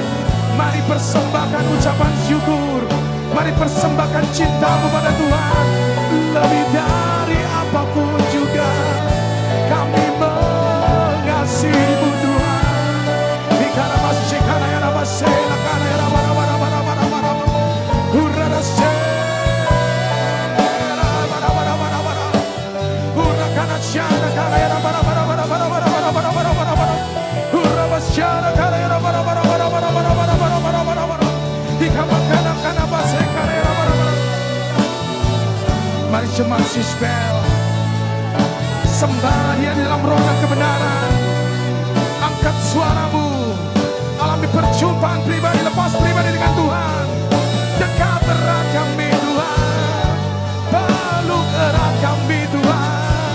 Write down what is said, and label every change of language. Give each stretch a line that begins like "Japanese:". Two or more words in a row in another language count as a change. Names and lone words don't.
Indonesian: Mari persembahkan ucapan syukur, mari persembahkan cinta-Mu pada Tuhan. Lebih dari apapun juga kami mengasihi-Mu Tuhan. Ikana masih kana ya masih kana ya mana hurra hurra kana syana kana ya mana hurra basyana kana ya mana ikama kana basih kana ya mana. Mari jemaat Sispel, sembah Dia di dalam roh dan kebenaran. Angkat suaramu, alami perjumpaan pribadi, lepas pribadi dengan Tuhan. Dekat erat kami Tuhan, peluk erat kami Tuhan.